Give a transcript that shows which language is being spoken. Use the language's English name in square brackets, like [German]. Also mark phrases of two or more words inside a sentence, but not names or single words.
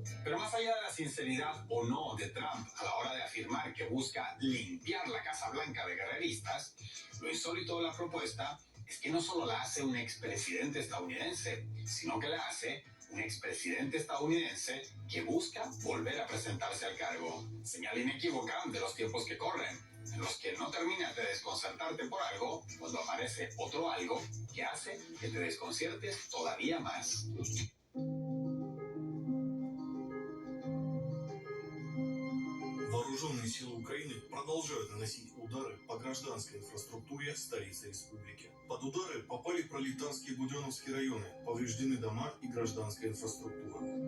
[Spanish] Pero más allá de la sinceridad o no de Trump a la hora de afirmar que busca limpiar la Casa Blanca de guerreristas, lo insólito de la propuesta es que no solo la hace un expresidente estadounidense, sino que la hace un expresidente estadounidense que busca volver a presentarse al cargo. Señal inequívoca de los tiempos que corren, en los que no terminas de desconcertarte por algo cuando aparece otro algo que hace que te desconciertes todavía más. [Russian] Вооруженные силы Украины продолжают наносить удары по гражданской инфраструктуре столицы республики. Под удары попали пролетарские и Буденновские районы, повреждены дома и гражданская инфраструктура.